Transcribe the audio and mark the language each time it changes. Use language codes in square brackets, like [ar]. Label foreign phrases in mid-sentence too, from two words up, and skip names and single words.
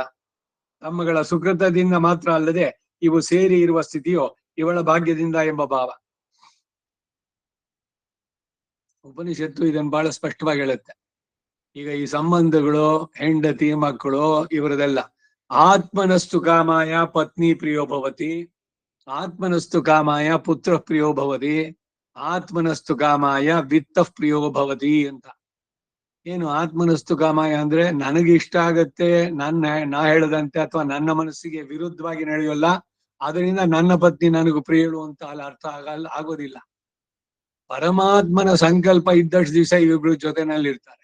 [kn] ತಮ್ಮಗಳ ಸುಕೃತದಿಂದ ಮಾತ್ರ ಅಲ್ಲದೆ ಇವು ಸೇರಿ ಇರುವ ಸ್ಥಿತಿಯೋ ಇವಳ ಭಾಗ್ಯದಿಂದ ಎಂಬ ಭಾವ. ಉಪನಿಷತ್ತು ಇದನ್ನು ಬಹಳ ಸ್ಪಷ್ಟವಾಗಿ ಹೇಳುತ್ತೆ. ಈಗ ಈ ಸಂಬಂಧಗಳು, ಹೆಂಡತಿ ಮಕ್ಕಳು ಇವರದೆಲ್ಲ [sa] ಆತ್ಮನಸ್ತು ಕಾಮಾಯ ಪತ್ನಿ ಪ್ರಿಯೋ ಭವತಿ. ಆತ್ಮನಸ್ತು ಕಾಮಾಯ ಪುತ್ರ ಪ್ರಿಯೋ ಭವತಿ, ಆತ್ಮನಸ್ತು ಕಾಮಾಯ ವಿತ್ತ ಪ್ರಿಯೋ ಭವತಿ ಅಂತ. [kn] ಏನು [sa] ಆತ್ಮನಸ್ತು ಕಾಮಾಯ [kn] ಅಂದ್ರೆ ನನಗೆ ಇಷ್ಟ ಆಗತ್ತೆ, ನಾ ಹೇಳದಂತೆ ಅಥವಾ ನನ್ನ ಮನಸ್ಸಿಗೆ ವಿರುದ್ಧವಾಗಿ ನಡೆಯೋಲ್ಲ, ಅದರಿಂದ ನನ್ನ ಪತ್ನಿ ನನಗೂ ಪ್ರಿಯಳು ಅಂತ ಅಲ್ಲಿ ಅರ್ಥ ಆಗೋದಿಲ್ಲ. ಪರಮಾತ್ಮನ ಸಂಕಲ್ಪ ಇದ್ದಷ್ಟು ದಿವಸ ಇವಿಬ್ರು ಜೊತೆನಲ್ಲಿ ಇರ್ತಾರೆ.